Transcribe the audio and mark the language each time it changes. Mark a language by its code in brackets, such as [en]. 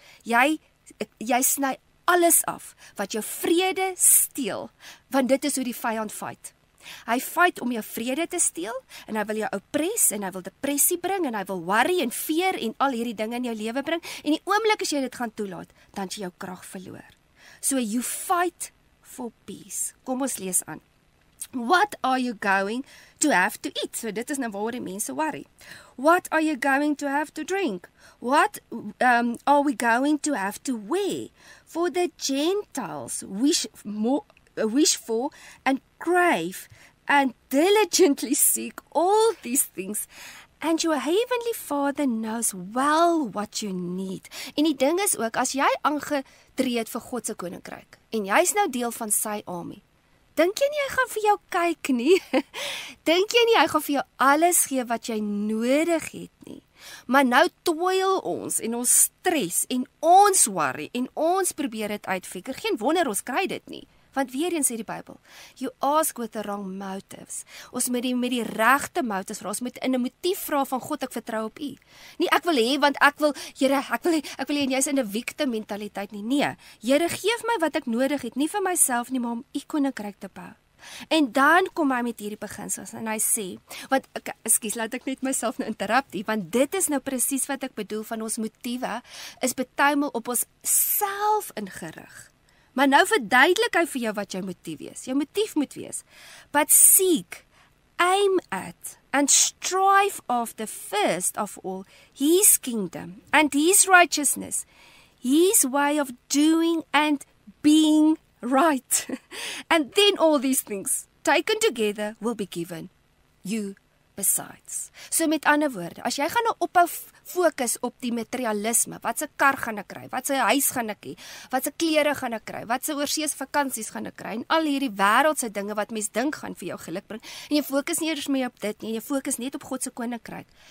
[af] Jy sny alles af wat jou vrede steel, want dit is hoe die vyand fight. Hy fight om jou vrede te steel, en hy wil jou oppress, en hy wil depressie bring, en hy wil worry en fear en al hierdie dinge in jou lewe bring, en die oomblik as jy dit gaan toelaat, dan jy jou krag verloor. [en] So you fight for peace. [af] Kom ons lees aan. [en] What are you going to have to eat? [af] So dit is nou waaroor die mense worry. [en] What are you going to have to drink? What are we going to have to wear? For the Gentiles wish for and crave and diligently seek all these things, and your heavenly Father knows well what you need. [af] En die ding is ook, as jy aangetree het vir God se koninkryk, en jy's nou deel van sy army, dink jy nie hy gaan vir jou kyk nie? Dink jy nie hy gaan vir jou alles gee wat jy nodig het nie? Maar nou toil ons en ons stres en ons worry en ons probeer dit uitfigure. Geen wonder ons kry dit nie. Want weer eens sê die Bybel, [en] you ask with the wrong motives. [af] Ons moet met die regte motives vra. Ons moet in 'n motief vra van God, ek vertrou op U. Nie ek wil hê want ek wil, Here, ek wil hê en jy's in 'n victim mentaliteit nie. Nee, Here, gee my wat ek nodig het, nie vir myself nie, maar om U koninkryk te bou. En dan kom hy met hierdie beginsels en hy sê, want ekskuus, laat ek net myself nou interruptie, want dit is nou presies wat ek bedoel van ons motiewe is betuimel op ons self ingerig. Maar nou verduidelik hy vir jou wat jou motief is. Jou motief moet wees. [en] But seek, aim at, and strive after first of all His kingdom and His righteousness, His way of doing and being right. And then all these things, taken together, will be given you besides. [af] So met ander woorde, as jy gaan nou ophou fokus op die materialisme, wat se kar gaan ek kry, wat se huis gaan ek hê, wat se klere gaan ek kry, wat se oorsees vakansies gaan ek kry, en al hierdie wêreldse dinge wat mens dink gaan vir jou geluk bring, en jy fokus nie eers meer op dit nie, jy fokus net op God se koninkryk.